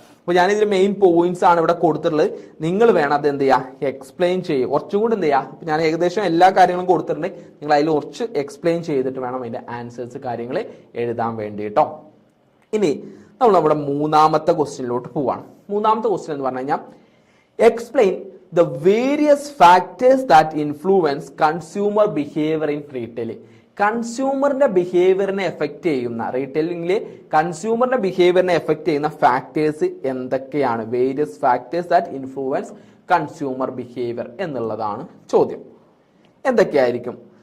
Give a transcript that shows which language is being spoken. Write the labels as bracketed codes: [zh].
[ml] അപ്പോൾ ഞാനിതിൽ main points ആണ് ഇവിടെ കൊടുത്തിട്ടുള്ളത്. നിങ്ങൾ വേണം അത് എന്ത് ചെയ്യുക, എക്സ്പ്ലെയിൻ ചെയ്യുക. കുറച്ചും കൂടി എന്ത് ചെയ്യുക, ഞാൻ ഏകദേശം എല്ലാ കാര്യങ്ങളും കൊടുത്തിട്ടുണ്ട്, നിങ്ങൾ അതിൽ കുറച്ച് എക്സ്പ്ലെയിൻ ചെയ്തിട്ട് വേണം അതിന്റെ ആൻസേഴ്സ് കാര്യങ്ങൾ എഴുതാൻ വേണ്ടി കേട്ടോ. ഇനി നമ്മൾ നമ്മുടെ മൂന്നാമത്തെ ക്വസ്റ്റ്യനിലോട്ട് പോവാണ്. മൂന്നാമത്തെ ക്വസ്റ്റ്യൻ എന്ന് പറഞ്ഞു കഴിഞ്ഞാൽ [en] Explain the various factors that influence consumer behavior in retailing. [ml] കൺസ്യൂമറിന്റെ ബിഹേവിയറിനെ effect ചെയ്യുന്ന, റീറ്റെയിലിംഗിലെ കൺസ്യൂമറിന്റെ ബിഹേവിയറിനെ എഫക്ട് ചെയ്യുന്ന ഫാക്ടേഴ്സ് എന്തൊക്കെയാണ്? [en] various factors that influence consumer behaviour [ml] എന്നുള്ളതാണ് ചോദ്യം. എന്തൊക്കെയായിരിക്കും?